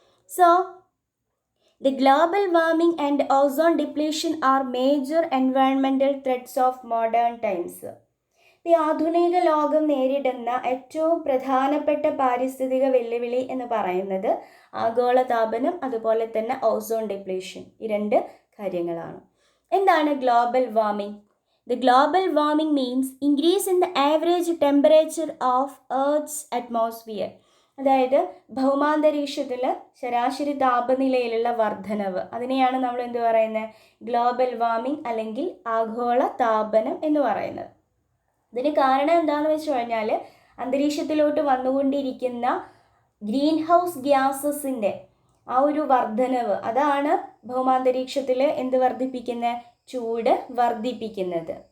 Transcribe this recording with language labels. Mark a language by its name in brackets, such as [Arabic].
[English] So the global warming and ozone depletion are major environmental threats of modern times. [Malayalam] ഈ ആധുനിക ലോകം നേരിടുന്ന ഏറ്റവും പ്രധാനപ്പെട്ട പാരിസ്ഥിതിക വെല്ലുവിളി എന്ന് പറയുന്നത് ആഗോളതാപനം, അതുപോലെ തന്നെ ഓസോൺ ഡിപ്ലീഷൻ. ഈ 2 കാര്യങ്ങളാണ്. എന്താണ് global warming? [English] The global warming means increase in the average temperature of Earth's atmosphere. [Malayalam] അതായത് ഭൗമാന്തരീക്ഷത്തിൽ ശരാശരി താപനിലയിലുള്ള വർധനവ്, അതിനെയാണ് നമ്മൾ എന്ത് പറയുന്നത്, ഗ്ലോബൽ വാർമിംഗ് അല്ലെങ്കിൽ ആഗോള താപനം എന്ന് പറയുന്നത്. ഇതിന് കാരണം എന്താണെന്ന് വെച്ച് കഴിഞ്ഞാൽ അന്തരീക്ഷത്തിലോട്ട് വന്നുകൊണ്ടിരിക്കുന്ന ഗ്രീൻ ഹൗസ് ഗ്യാസസിൻ്റെ ആ ഒരു വർധനവ്, അതാണ് ഭൗമാന്തരീക്ഷത്തിൽ എന്ത് വർദ്ധിപ്പിക്കുന്നത്, ചൂട് വർദ്ധിപ്പിക്കുന്നത്.